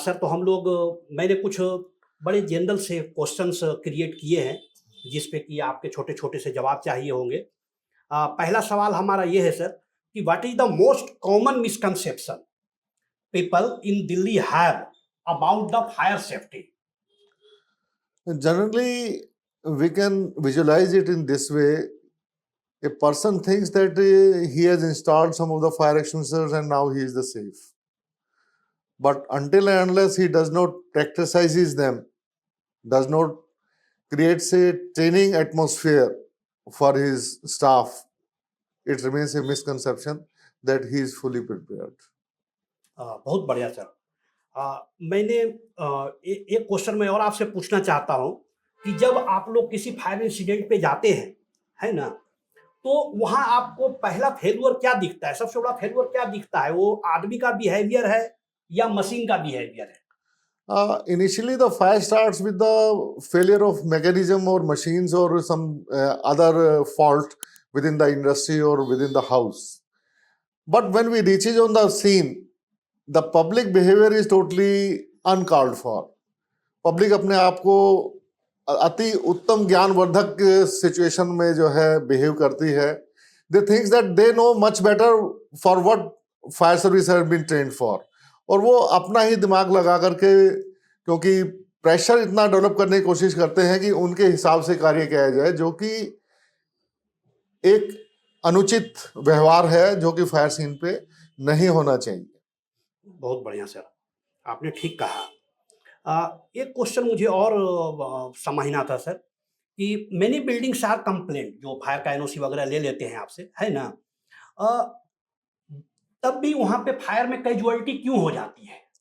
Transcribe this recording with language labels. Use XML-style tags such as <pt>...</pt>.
<hi>Sir तो हम लोग मैंने कुछ बड़े जनरल से क्वेश्चंस क्रिएट किए हैं जिस पे कि आपके छोटे छोटे से जवाब चाहिए होंगे। पहला सवाल हमारा ये है सर कि</hi> <en>What is the most common misconception people in Delhi have about the fire safety? Generally, we can visualize it in this way. A person thinks that he has installed some of the fire extinguishers and now he is the safe. But until and unless he does not practices them, does not creates a training atmosphere for his staff, it remains a misconception that he is fully prepared.</en> <hi>बहुत बढ़िया sir. मैंने एक question मैं और आपसे पूछना चाहता हूँ कि जब आप लोग किसी फायर इंसिडेंट पे जाते हैं, है ना, तो वहाँ आपको पहला फेल्यूर क्या दिखता है? सबसे बड़ा फेल्यूर क्या दिखता है? वो आदमी का बिहेवियर है या मशीन का बिहेवियर है?</hi> <en>Initially, the fire starts with the failure of mechanism or machines or some other fault within the industry or within the house. But when we reaches on the scene, the public behavior is totally uncalled for.</en> <hi>Public अपने आप को अति उत्तम ज्ञानवर्धक situation में जो है behave करती है.</hi> <en>They think that they know much better for what fire service have been trained for.</en> <hi>और वो अपना ही दिमाग लगा करके, क्योंकि प्रेशर इतना डेवलप करने की कोशिश करते हैं कि उनके हिसाब से कार्य किया जाए, जो कि एक अनुचित व्यवहार है जो कि फायर सीन पे नहीं होना चाहिए. बहुत बढ़िया सर, आपने ठीक कहा। एक क्वेश्चन मुझे और समझना था सर कि</hi> <en>many buildings are complaint,</en> <hi>जो फायर का एनओसी वगैरह ले लेते हैं आपसे, है ना, तब भी वहां पे फायर में कैजुअलिटी क्यों हो जाती है?</hi>